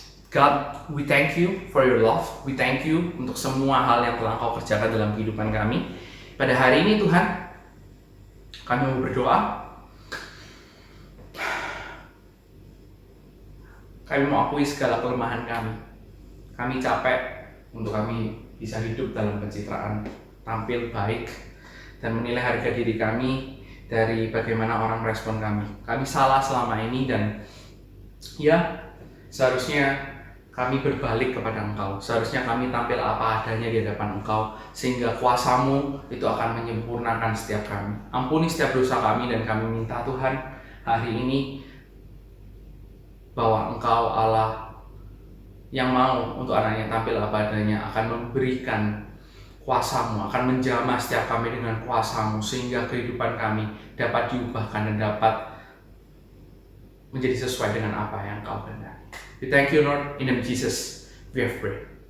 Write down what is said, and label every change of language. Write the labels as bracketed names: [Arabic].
[English] God, we thank you for your love. We thank you [Indonesian] untuk semua hal yang telah Engkau kerjakan dalam kehidupan kami. Pada hari ini Tuhan, kami mau berdoa. Kami mau akui segala kelemahan kami. Kami capek untuk kami bisa hidup dalam pencitraan, tampil baik, dan menilai harga diri kami dari bagaimana orang merespon kami. Kami salah selama ini dan ya seharusnya kami berbalik kepada Engkau. Seharusnya kami tampil apa adanya di hadapan Engkau, sehingga kuasa-Mu itu akan menyempurnakan setiap kami. Ampuni setiap dosa kami dan kami minta Tuhan hari ini bahwa Engkau Allah yang mau untuk anaknya tampil apa adanya akan memberikan kuasa-Mu, akan menjamah setiap kami dengan kuasa-Mu, sehingga kehidupan kami dapat diubahkan dan dapat menjadi sesuai dengan apa yang Engkau kehendaki. [English] We thank you, Lord. In the name of Jesus, we have prayed.